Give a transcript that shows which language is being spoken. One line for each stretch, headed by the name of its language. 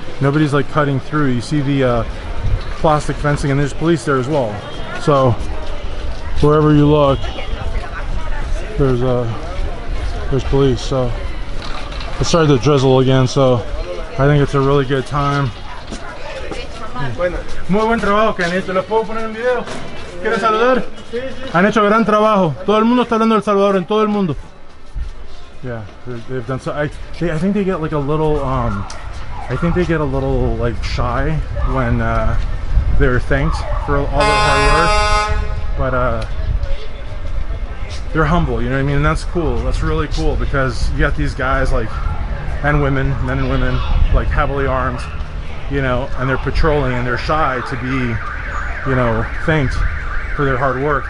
English: Nobody's like cutting through. You see the plastic fencing, and there's police there as well. So wherever you look, there's police. So it started to drizzle again, so I think it's a really good time.
Spanish: Muy buen trabajo que han hecho. ¿Los puedo poner en video? ¿Quieres saludar? Han hecho gran trabajo. Todo el mundo está hablando del Salvador, en todo el mundo.
English: Yeah, they've done so. I think they get like a little I think they get a little like shy when they're thanked for all their hard work, but they're humble, you know what I mean? And that's cool. That's really cool, because you got these guys like, and women, men and women, like heavily armed, you know, and they're patrolling, and they're shy to be, you know, thanked for their hard work.